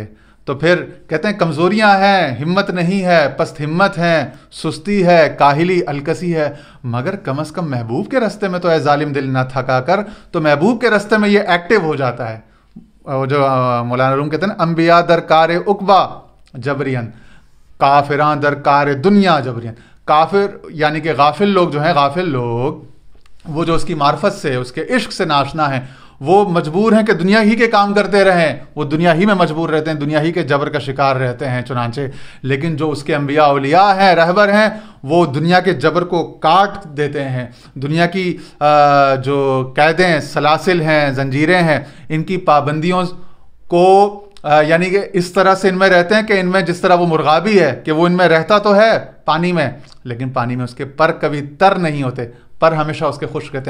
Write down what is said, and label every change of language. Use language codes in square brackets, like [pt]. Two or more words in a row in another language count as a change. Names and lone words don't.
[ur] تو پھر کہتے ہیں کمزوریاں ہیں، ہمت نہیں ہے، پست ہمت ہیں، سستی ہے، کاہلی الکسی ہے، مگر کم از کم محبوب کے رستے میں تو اے ظالم دل نہ تھکا کر۔ تو محبوب کے رستے میں یہ ایکٹیو ہو جاتا ہے۔ جو مولانا روم کہتے ہیں نا [fa] انبیاء در کار عقبہ جبرین، کافران در کار دنیا جبرین۔ [ur] کافر یعنی کہ غافل لوگ جو ہیں، غافل لوگ وہ جو اس کی معرفت سے، اس کے عشق سے ناشنا ہیں، وہ مجبور ہیں کہ دنیا ہی کے کام کرتے رہیں، وہ دنیا ہی میں مجبور رہتے ہیں، دنیا ہی کے جبر کا شکار رہتے ہیں چنانچہ۔ لیکن جو اس کے انبیاء اولیاء ہیں، رہبر ہیں، وہ دنیا کے جبر کو کاٹ دیتے ہیں، دنیا کی جو قیدیں، سلاسل ہیں، زنجیریں ہیں، ان کی پابندیوں کو یعنی کہ اس طرح سے ان میں رہتے ہیں کہ ان میں جس طرح وہ مرغابی ہے کہ وہ ان میں رہتا تو ہے پانی میں، لیکن پانی میں اس کے پر کبھی تر نہیں ہوتے، پر ہمیشہ اس کے خشک رہتے ہیں۔